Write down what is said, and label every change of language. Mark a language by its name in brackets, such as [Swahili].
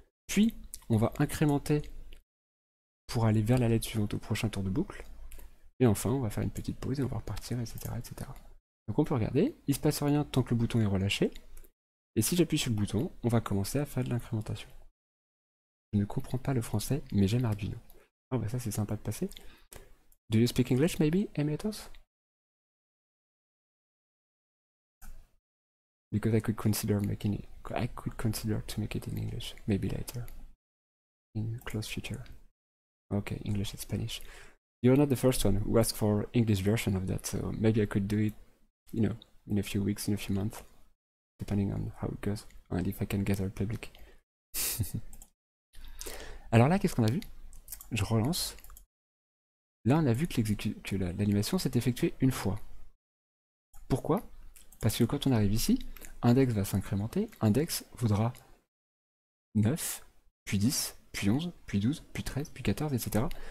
[French] Puis, on va incrémenter pour aller vers la LED suivante au prochain tour de boucle. Et enfin, on va faire une petite pause et on va repartir, etc., etc. Donc on peut regarder, il ne se passe rien tant que le bouton est relâché. Et si j'appuie sur le bouton, on va commencer à faire de l'incrémentation. Je ne comprends pas le français, mais j'aime Arduino. Ah bah ça c'est sympa de passer. [English] Do you speak English maybe, Emilios? Because I could consider making it. I could consider to make it in English, maybe later, in close future. Okay, English and Spanish. You're not the first one who asked for English version of that, so maybe I could do it, you know, in a few weeks, in a few months, depending on how it goes, and if I can gather public. [French] Alors là, qu'est-ce qu'on a vu? Je relance. Là, on a vu que l'animation s'est effectuée une fois. Pourquoi? Parce que quand on arrive ici, index va s'incrémenter, index vaudra 9, puis 10, puis 11, puis 12, puis 13, puis 14, etc.